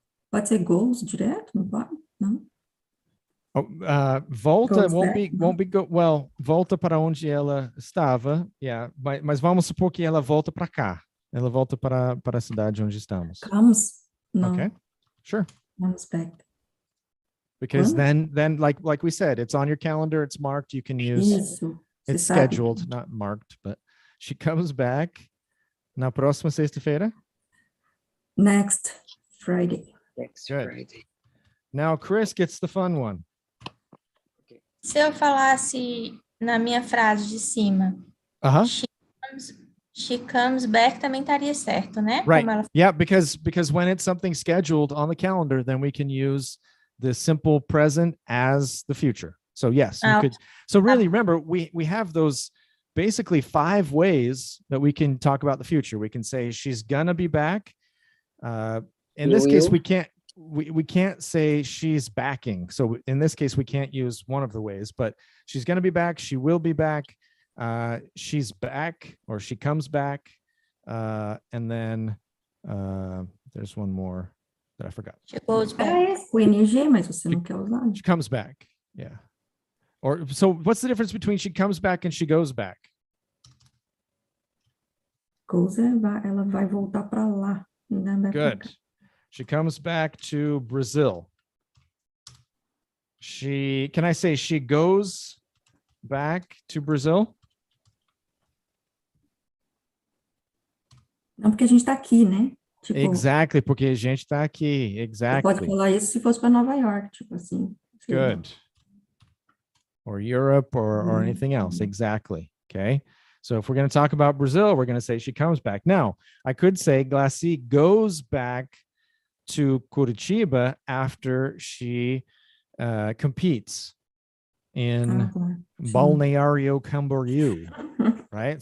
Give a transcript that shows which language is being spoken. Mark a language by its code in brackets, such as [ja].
[pt] Pode ser goes direto, não pode? Não? Volta [en] Goes won't back, [pt] be volta para onde ela estava, yeah, mas vamos supor que ela volta para cá. Ela volta para a cidade onde estamos. [en] Comes? No. Okay, sure. Comes back. Because then like we said, it's on your calendar, it's marked, you can use [pt] Isso. [en] it's [pt] Você sabe. [en] scheduled, not marked, but she comes back [pt] na próxima sexta-feira. [en] Next Friday. Next Good. Friday. Now Chris gets the fun one. [pt] Se eu falasse na minha frase de cima, [en] she comes back, [pt] também estaria certo, né? [en] Right. [pt] Como ela... [en] Yeah, because when it's something scheduled on the calendar, then we can use the simple present as the future. So yes, you could. So really, remember, we have those basically 5 ways that we can talk about the future. We can say she's gonna be back. In this case, we can't say she's backing. So in this case, we can't use one of the ways, but she's going to be back. She will be back. She's back, or she comes back. And then there's one more that I forgot. She goes back. [pt] O ING, mas você não quer usar. [en] She comes back. Yeah. Or so what's the difference between she comes back and she goes back? [pt] Goes ela vai voltar para lá. [en] Good. She comes back to Brazil. Can I say she goes back to Brazil? [pt] Não, porque a gente está aqui, né? Tipo, Exactly, porque a gente está aqui. [en] Exactly. [pt] Pode falar isso se fosse para Nova York, tipo assim. [en] Good. Or Europe or anything else. Exactly. Okay. So if we're going to talk about Brazil, we're going to say she comes back. Now, I could say Glacy goes back to Curitiba after she competes in Balneário Camboriú, right?